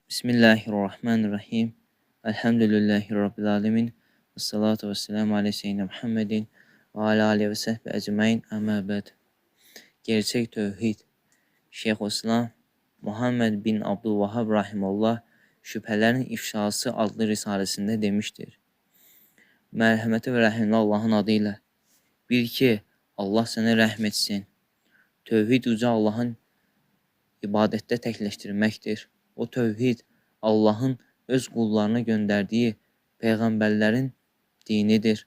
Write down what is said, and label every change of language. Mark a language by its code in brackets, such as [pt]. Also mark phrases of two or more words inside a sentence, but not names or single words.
[ar] بسم الله الرحمن الرحيم. الحمد لله رب العالمين. والصلاة والسلام عليه سيدنا محمد وعلى عليه وصحبه أجمعين أما بعد. [tr] Gerçek tevhid. Şeyhülislam Muhammed bin Abdülvahhab rahimehullah Şüphələrin İfşası adlı risalesinde demiştir. [az] Mərhəməti və rəhimli Allahın adıyla. Bil ki, Allah sənə rəhm etsin. Tövhid uca Allahın ibadətdə təkləşdirməkdir. O tövhid Allahın öz qullarına göndərdiyi peyğəmbərlərin dinidir.